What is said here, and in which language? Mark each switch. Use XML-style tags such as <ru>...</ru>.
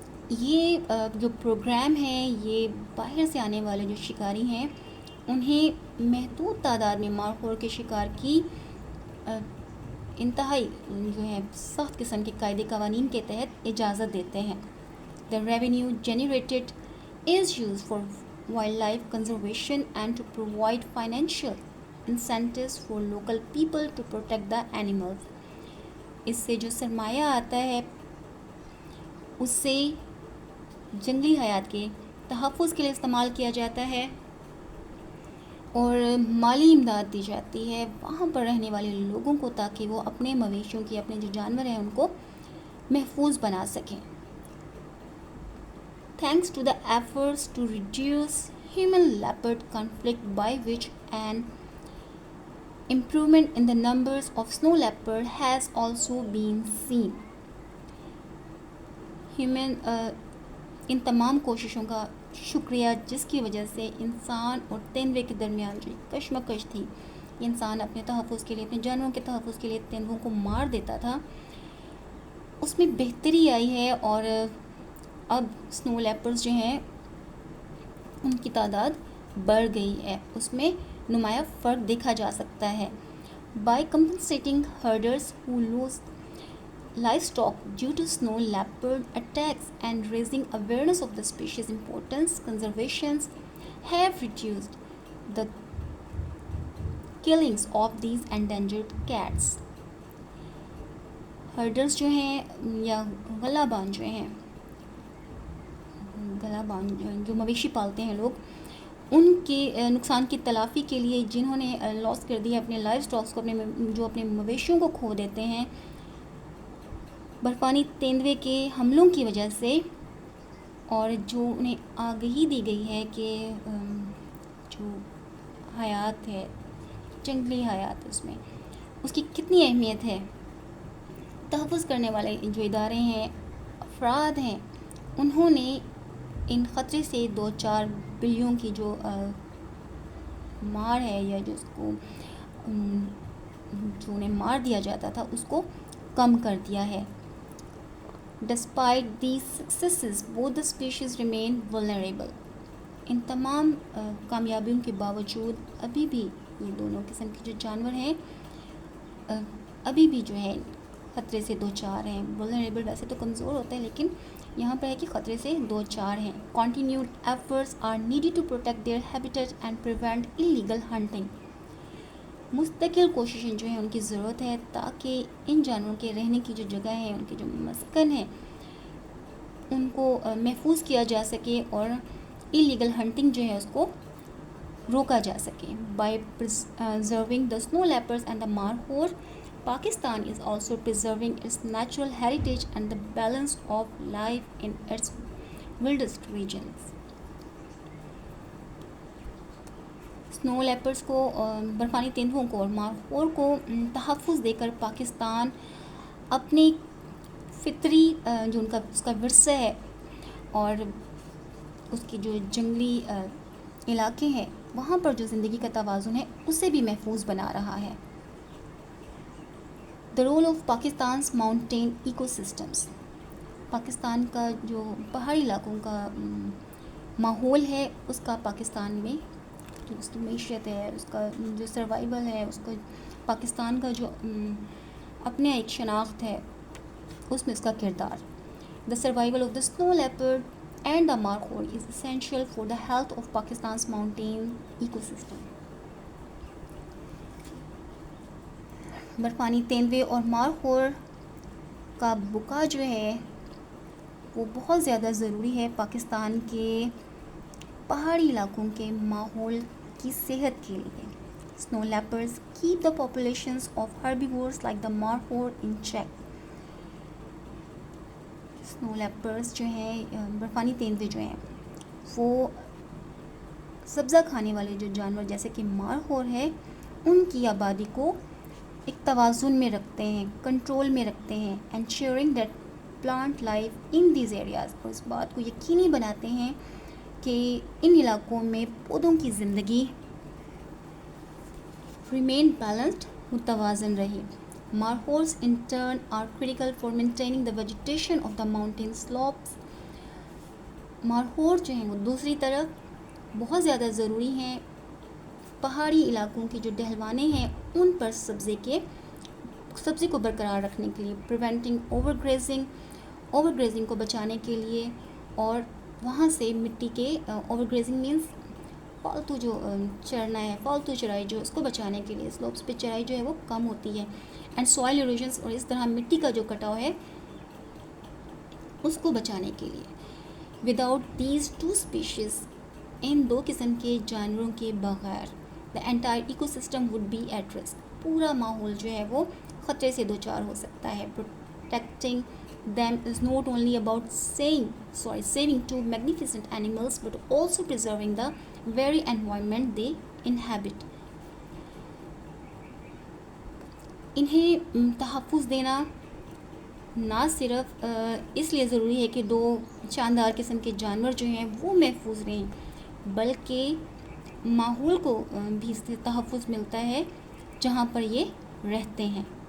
<ur>یہ جو پروگرام ہیں یہ باہر سے آنے والے جو شکاری ہیں انہیں محدود تعداد میں مارخور کے شکار کی انتہائی جو ہے سخت قسم کے قاعدے قوانین کے تحت اجازت دیتے ہیں.</ur> <en>The revenue generated is used for wildlife conservation and to provide financial incentives for local people to protect the animals.</en> <ur>اس سے جو سرمایہ آتا ہے اس سے جنگلی حیات کے تحفظ کے لیے استعمال کیا جاتا ہے اور مالی امداد دی جاتی ہے وہاں پر رہنے والے لوگوں کو، تاکہ وہ اپنے مویشیوں کی، اپنے جو جانور ہیں ان کو محفوظ بنا سکیں.</ur> <en>Thanks to the efforts to reduce human-leopard conflict, by which an improvement in the numbers of snow leopard has also been seen.</en> <ur>ان تمام کوششوں کا شکریہ جس کی وجہ سے انسان اور تیندوے کے درمیان جو کشمکش تھی، انسان اپنے تحفظ کے لیے، اپنے جانوروں کے تحفظ کے لیے تیندووں کو مار دیتا تھا، اس میں بہتری آئی ہے اور اب سنو لیپرز جو ہیں ان کی تعداد بڑھ گئی ہے، اس میں نمایاں فرق دیکھا جا سکتا ہے.</ur> <en>By compensating herders who lose livestock due to snow leopard attacks and raising awareness of the species' importance, conservations have reduced the killings of these endangered cats.</en> <ur>ہرڈرز جو ہیں یا غلابان جو ہیں، غلابان جو مویشی پالتے ہیں لوگ، ان کے نقصان کی تلافی کے لیے جنہوں نے لاس کر دیا اپنے لائف اسٹاکس کو، جو اپنے مویشیوں کو کھو دیتے ہیں برفانی تیندوے کے حملوں کی وجہ سے، اور جو انہیں آگہی دی گئی ہے کہ جو حیات ہے، جنگلی حیات، اس کی کتنی اہمیت ہے، تحفظ کرنے والے جو ادارے ہیں، افراد ہیں، انہوں نے ان خطرے سے 2-4 بلیوں کی جو مار ہے، یا جو اس کو جو انہیں مار دیا جاتا تھا، اس کو کم کر دیا ہے.</ur> <en>Despite these successes, both the species remain vulnerable.</en> <ur>ان تمام کامیابیوں کے باوجود ابھی بھی یہ دونوں قسم کے جو جانور ہیں ابھی بھی جو ہے خطرے سے 2-4 ہیں. vulnerable ویسے تو کمزور ہوتا ہے، لیکن یہاں پہ ہے کہ خطرے سے 2-4 ہیں.</ur> <en>Continued efforts are needed to protect their habitat and prevent illegal hunting.</en> <ur>مستقل کوششیں جو ہیں ان کی ضرورت ہے تاکہ ان جانوروں کے رہنے کی جو جگہ ہے، ان کے جو مسکن ہیں، ان کو محفوظ کیا جا سکے اور ایلیگل ہنٹنگ جو ہے اس کو روکا جا سکے.</ur> <en>By preserving the snow leopards and the markhor, Pakistan is also preserving its natural heritage and the balance of life in its wildest regions.</en> <ur>سنو لیپرز کو، برفانی تیندووں کو اور مارخور کو تحفظ دے کر پاکستان اپنی فطری جو اس کا ورثہ ہے اور اس کی جو جنگلی علاقے ہیں وہاں پر جو زندگی کا توازن ہے اسے بھی محفوظ بنا رہا ہے.</ur> <en>The role of Pakistan's mountain ecosystems.</en> <ur>Pakistan کا جو پہاڑی علاقوں کا ماحول ہے اس کا پاکستان میں جو اس کی معیشت ہے، اس کا جو سروائیول ہے، اس کا پاکستان کا جو اپنے ایک شناخت ہے اس میں اس کا کردار.</ur> <en>The survival of the snow leopard and the markhor is essential for the health of Pakistan's mountain ecosystem.</en> <ur>برفانی تیندوے اور مارخور کا بقا جو ہے وہ بہت زیادہ ضروری ہے پاکستان کے پہاڑی علاقوں کے ماحول کی صحت کے لیے.</ur> <en>Snow leopards keep the populations of herbivores like the markhor in check.</en> <ur>Snow leopards جو ہیں، برفانی تیندوے جو ہیں، وہ سبزہ کھانے والے جو جانور جیسے کہ مارخور ہے ان کی آبادی کو ایک توازن میں رکھتے ہیں، کنٹرول میں رکھتے ہیں.</ur> <en>ensuring that plant life in these areas.</en> <ur>اور اس بات کو یقینی بناتے ہیں کہ ان علاقوں میں پودوں کی زندگی</ur> <en>remain balanced،</en> <ur>متوازن رہے.</ur> <en>Markhors in turn are critical for maintaining the vegetation of the mountain slopes.</en> <ur>Markhor جو ہیں وہ دوسری طرف بہت زیادہ ضروری ہیں پہاڑی علاقوں کے جو ڈھلوانے ہیں ان پر سبزے کو برقرار رکھنے کے لیے.</ur> <en>Preventing overgrazing</en> <ur>کو بچانے کے لیے، اور وہاں سے مٹی کے</ur> <en>overgrazing means</en> <ur>فالتو جو چرنا ہے، فالتو چرائی جو اس کو بچانے کے لیے سلوپس پہ چرائی جو ہے وہ کم ہوتی ہے.</ur> <en>and soil erosions,</en> <ur>اور اس طرح مٹی کا جو کٹاؤ ہے اس کو بچانے کے لیے.</ur> <en>without these 2 species،</en> <ur>ان 2 قسم کے جانوروں کے بغیر</ur> <en>the entire ecosystem would be at risk.</en> <ur>پورا ماحول جو ہے وہ خطرے سے 2-4 ہو سکتا ہے.</ur> <en>Protecting them is not only about saving 2 magnificent animals but also preserving the very environment they inhabit.</en> <ur>انہیں تحفظ دینا نہ صرف اس لیے ضروری ہے کہ 2 شاندار قسم کے جانور جو ہیں وہ محفوظ رہیں، بلکہ ماحول کو بھی اس سے تحفظ ملتا ہے جہاں پر یہ رہتے ہیں.</ur>